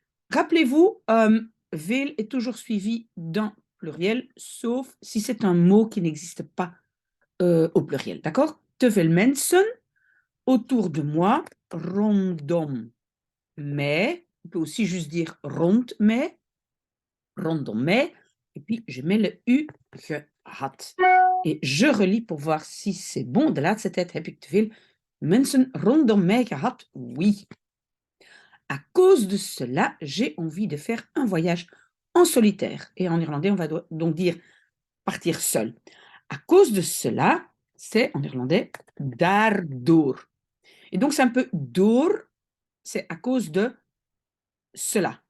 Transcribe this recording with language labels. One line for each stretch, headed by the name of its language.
French: Rappelez-vous, veel est toujours suivi d'un pluriel, sauf si c'est un mot qui n'existe pas au pluriel, d'accord?
Dutch: Te veel mensen,
French: autour de moi,
Dutch: rondom mij.
French: On peut aussi juste dire
Dutch: rond mij, rondom mij.
French: Et puis, je mets le U, gehad. Et je relis pour voir si c'est bon.
Dutch: De laatste tijd heb ik te veel mensen rondom mij gehad.
French: Oui. À cause de cela, j'ai envie de faire un voyage en solitaire. Et en irlandais, on va donc dire partir seul. À cause de cela, c'est en irlandais daardoor. Et donc, c'est un peu door, c'est à cause de cela.